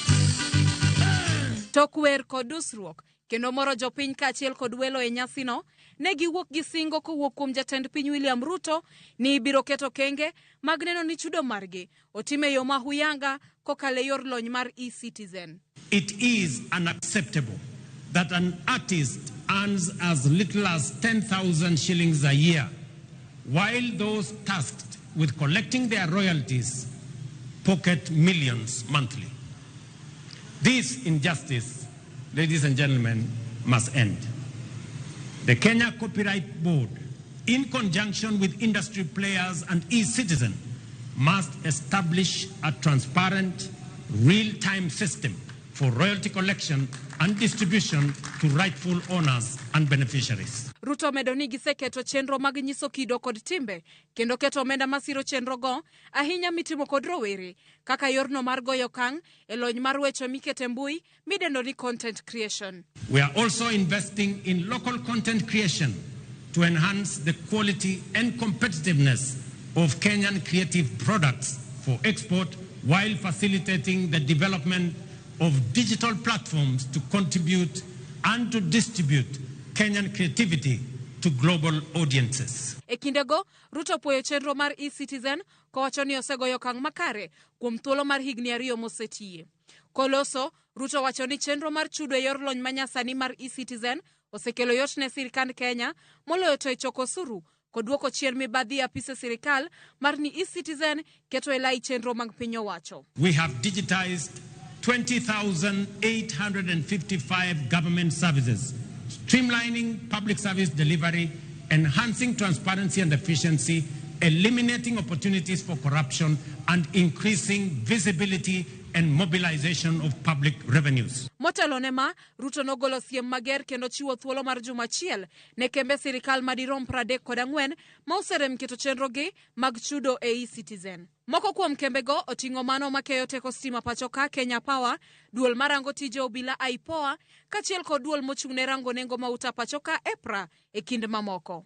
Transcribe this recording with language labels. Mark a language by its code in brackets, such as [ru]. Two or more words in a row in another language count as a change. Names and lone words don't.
[luo] Tok wer kod dusruok kendo moro jopiny kaachiel kod welo e nyasino ne giwuok gi singo kowuok kuom jatend piny William Ruto ni ibiro keto kenge mag neno ni chudo margi otime yo mahuyanga kokale yor lony mar eCitizen. [en] It is unacceptable that an artist earns as little as 10,000 shillings a year, while those tasked with collecting their royalties pocket millions monthly. This injustice, ladies and gentlemen, must end. The Kenya Copyright Board, in conjunction with industry players and eCitizen, must establish a transparent, real-time system for royalty collection and distribution to rightful owners and beneficiaries. [luo] Ruto medo ni giseketo chenro mag nyiso kido kod timbe kendo keto omenda masiro chenro go ahinya mitimo kod rowere kaka yorno mar goyo kang e lony mar weche mikete mbui midendo ni [en] content creation. We are also investing in local content creation to enhance the quality and competitiveness of Kenyan creative products for export while facilitating the development of digital platforms to contribute and to distribute Kenyan creativity to global audiences. [luo] E kindego, Ruto puoyo chenro mar eCitizen kowacho ni osegoyo kang makare kuom thuolo mar higni 2 mosetie. Koloso, Ruto wacho ni chenro mar chudo e yor lony manyasani mar eCitizen osekelo yot ne sirikand Kenya moloyo to e choko osuru kod duoko chien mibadhi e apise sirikal mar ni eCitizen keto e lai chenro mag piny owacho. [en] We have digitized 20,855 government services, streamlining public service delivery, enhancing transparency and efficiency, eliminating opportunities for corruption, and increasing visibility and mobilization of public revenues. [luo] Motelo ne ma, Ruto nogolo siem mager kendo chiwo thuolo mar juma achiel ne kembe sirikal madirom 34 ma oserem keto chenro gi mag chudo e eCitizen. Moko kuom kembego oting'o mano makeyo teko stima pachoka Kenya Power, duol marango tije obila IPOA, kachiel kod duol mochung'ne rango nengo mauta pachoka EPRA e kind mamoko.